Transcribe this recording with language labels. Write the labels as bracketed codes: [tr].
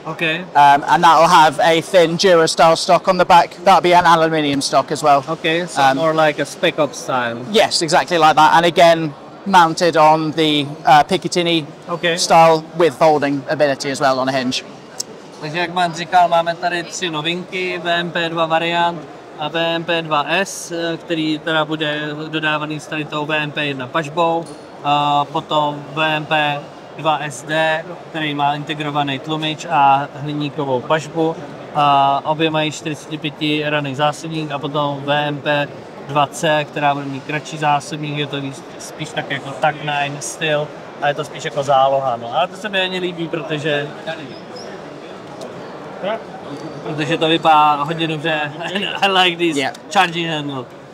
[en] Okay. And that will have a thin Dura style stock on the back. That'll be an aluminium stock as well. Okay, so more like a Spec Ops style. Yes, exactly like that. And again, mounted on the Picatinny style with folding ability as well on a hinge. [cs] Takže jak Matt říkal, máme tady 3 novinky, VMP2 variant a VMP2S, který teda bude dodávaný s tady tou VMP1 pažbou, a potom VMP2SD, který má integrovaný tlumič a hliníkovou pažbu. A obě mají 45 raný zásobník a potom VMP2C, která bude mít kratší zásobník, je to spíš tak jako Tag 9 styl a je to spíš jako záloha. No. Ale to se mi ani líbí, protože to vypadá hodně dobře. [en] I like this charging handle.